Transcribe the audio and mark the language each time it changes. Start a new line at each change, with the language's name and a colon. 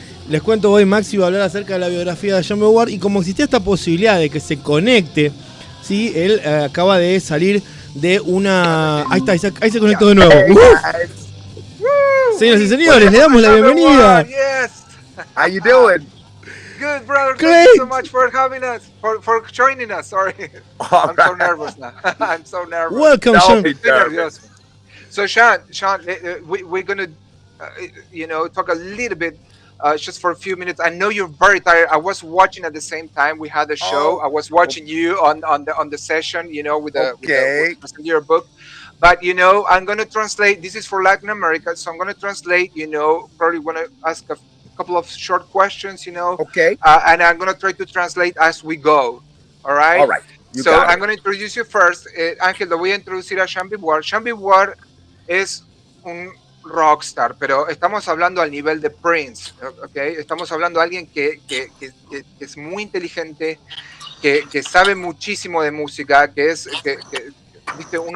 Spanish: Les cuento, hoy Maxi va a hablar acerca de la biografía de Jean Beauvoir y como existía esta posibilidad de que se conecte, ¿sí? Él acaba de salir de una... Ahí está, ahí se conectó de nuevo. Señoras y señores, le damos la bienvenida.
English: How you doing? Good, brother. Great. Thank you so much for having us, for joining us. Sorry, I'm so nervous now. I'm so nervous. Welcome, Sean. So, Sean, we're gonna, talk a little bit, just for a few minutes. I know you're very tired. I was watching at the same time we had the show. I was watching you on the session, with your book. But I'm gonna translate. This is for Latin America, so I'm gonna translate. Probably wanna ask a couple of short questions, Okay. And I'm going to try to translate as we go. All right? All right. So I'm going to introduce you first.
Spanish: Ángel, lo voy a introducir a Jean Beauvoir. Jean Beauvoir es un rockstar, pero estamos hablando al nivel de Prince, ¿ok? Estamos hablando de alguien que es muy inteligente, que sabe muchísimo de música, que es, viste,